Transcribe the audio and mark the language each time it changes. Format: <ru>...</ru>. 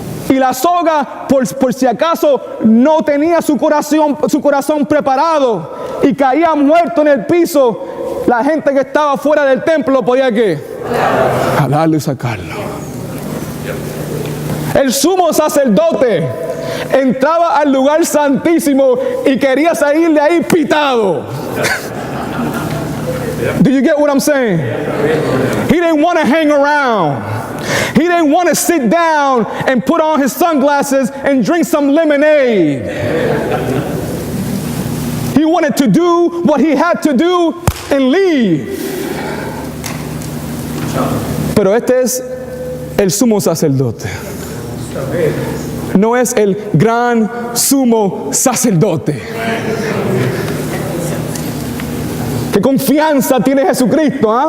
<es>Y la soga, por si acaso no tenía su corazón preparado y caía muerto en el piso, la gente que estaba fuera del templo podía ¿qué? Jalarlo y sacarlo. El sumo sacerdote entraba al lugar santísimo y quería salir de ahí pitado.</es> <en>Do you get what I'm saying? He didn't want to hang around. He didn't want to sit down and put on his sunglasses and drink some lemonade. He wanted to do what he had to do and leave.</en> <es>Pero este es el sumo sacerdote. No es el gran sumo sacerdote. ¿Qué confianza tiene Jesucristo?</es>